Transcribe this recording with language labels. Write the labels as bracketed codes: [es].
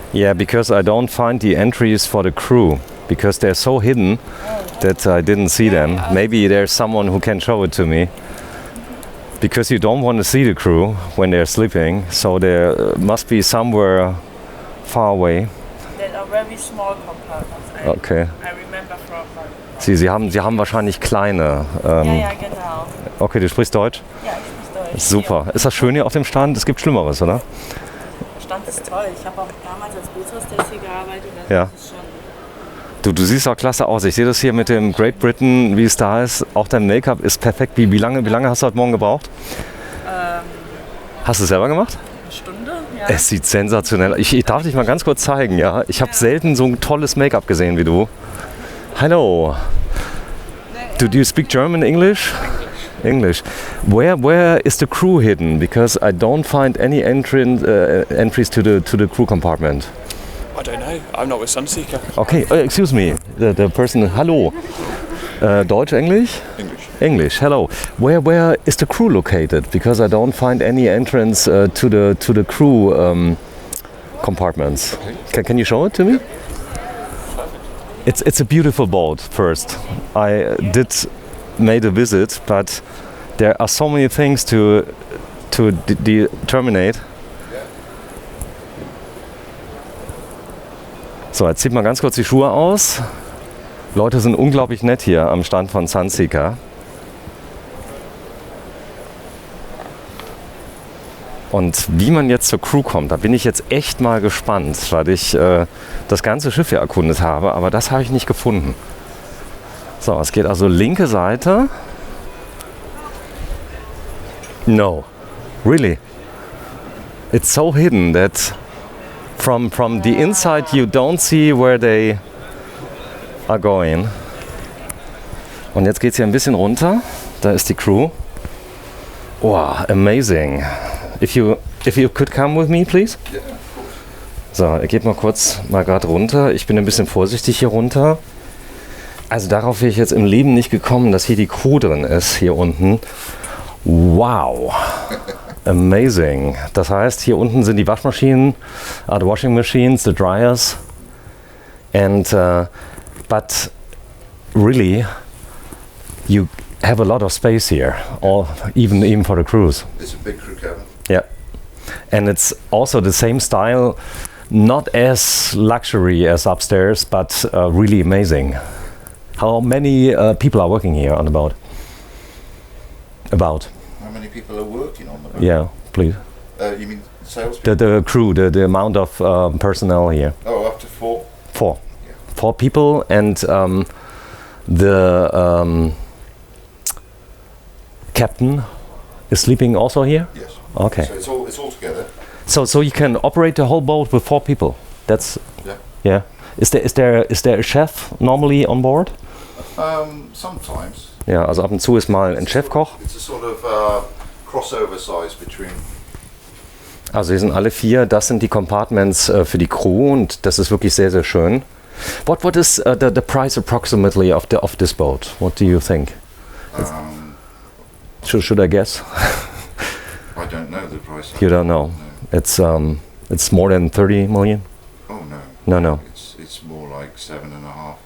[en] Yeah, because I don't find the entries for the crew because they're so hidden that I didn't see them. Maybe there's someone who can show it to me. Because you don't want to see the crew when they're sleeping, so there must be somewhere far away. There are very small compartments. Okay. I remember from. [de] Sie haben wahrscheinlich kleine. Ja, genau. Okay, du sprichst Deutsch? Ja, ich spreche Deutsch. Super. Ist das schön hier auf dem Strand? Es gibt Schlimmeres, oder? Der Stand ist toll. Ich habe auch damals als Bootshostess hier gearbeitet. Also Ja. das ist schon Du siehst auch klasse aus. Ich sehe das hier mit dem Great Britain, wie es da ist. Auch dein Make-up ist perfekt. Wie lange hast du heute Morgen gebraucht? Hast du es selber gemacht? eine Stunde. Ja. Es sieht sensationell aus. Ich darf dich mal ganz kurz zeigen, ja? Ich habe selten so ein tolles Make-up gesehen wie du. Hallo. [en] Do you speak German, English? English. Where is the crew hidden? Because I don't find any entries to the crew compartment. I don't know. I'm not with Sunseeker. Okay, excuse me. The person. [de] Hallo. Deutsch, [en] English? English. English. Hello. Where is the crew located? Because I don't find any entrance to the crew compartments. Can you show it to me? It's a beautiful boat. First, I did made a visit, but there are so many things to determine. [de] So, jetzt zieht man ganz kurz die Schuhe aus. Leute sind unglaublich nett hier am Stand von Sunseeker. Und wie man jetzt zur Crew kommt, da bin ich jetzt echt mal gespannt, weil ich das ganze Schiff hier erkundet habe, aber das habe ich nicht gefunden. So, es geht also linke Seite. [en] No, really. It's so hidden that from the inside you don't see where they are going. [de] Und jetzt geht es hier ein bisschen runter. Da ist die Crew. [en] Wow, amazing. If you could come with me, please. [de] So, ihr geht mal kurz gerade runter. Ich bin ein bisschen vorsichtig hier runter. Also darauf wäre ich jetzt im Leben nicht gekommen, dass hier die Crew drin ist, hier unten. Wow. Amazing. Das heißt, hier unten sind die Waschmaschinen, [en] the washing machines, the dryers. And but really, you have a lot of space here, or even for the crews. It's a big crew cabin. Yeah, and it's also the same style, not as luxury as upstairs, but really amazing. How many people are working here on the boat? About. How many people are working on the boat? Yeah, please. You mean salespeople? The crew, the amount of personnel here. Oh, up to 4. 4. Yeah. 4 people, and the captain is sleeping also here? Yes. Okay. So it's all together. So you can operate the whole boat with 4 people. That's Yeah. yeah. Is there a chef normally on board? Sometimes. [de] Ja, also ab und zu ist mal ein Chefkoch. [en] It's a sort of crossover size between. [de] Also hier sind alle 4, das sind die Compartments für die Crew und das ist wirklich sehr, sehr schön. [en] What is the price approximately of this boat? What do you think? Should I guess? I don't know the price. You don't know. No. It's more than 30 million. Oh no. No. It's more like 7.5,